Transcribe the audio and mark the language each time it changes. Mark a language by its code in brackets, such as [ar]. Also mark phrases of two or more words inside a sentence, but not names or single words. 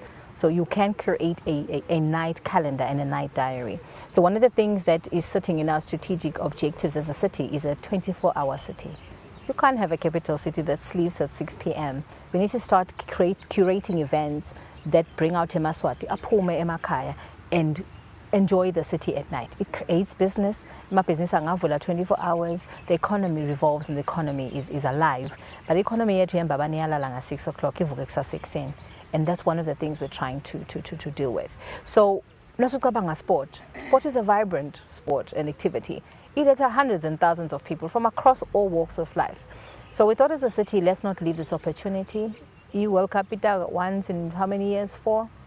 [en] So you can create a night calendar and a night diary. So one of the things that is sitting in our strategic objectives as a city is a 24-hour city. You can't have a capital city that sleeps at 6 p.m. We need to start curating events that bring out [ss] eMaswati, aphume emakhaya, [en] and enjoy the city at night. It creates business. My business angavula 24 hours. The economy revolves and the economy is alive. But the economy [ss] yethu eMbabane iyalala 6 o'clock, ivuka kusasa 6. [en] And that's one of the things we're trying to deal with. So, sport. Sport is a vibrant sport and activity. It has hundreds and thousands of people from across all walks of life. So we thought as a city, let's not leave this opportunity. World Cup once in how many years?